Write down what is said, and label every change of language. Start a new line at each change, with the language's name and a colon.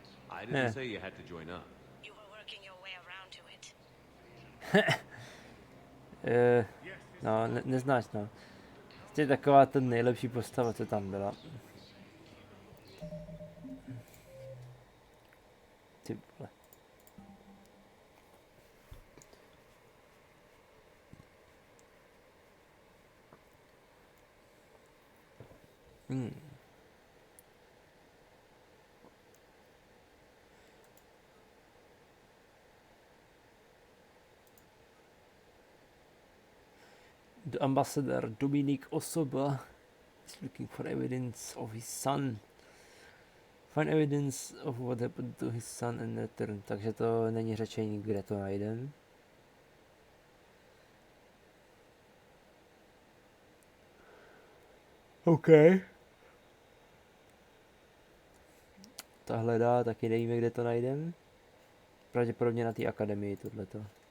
English: I didn't say you had to join up. You were working your way around to it.
Czech: No, neznáš, no. To je taková ta nejlepší postava, co tam byla. Ty vole.
English: The ambassador Dominic Osoba is looking for evidence of his son. Find evidence of what happened to his son and return.
Czech: Takže to není řečení, kde to najdem.
English: OK.
Czech: Ta hledá, taky nevíme, kde to najdem. Pravděpodobně na té akademii tohleto.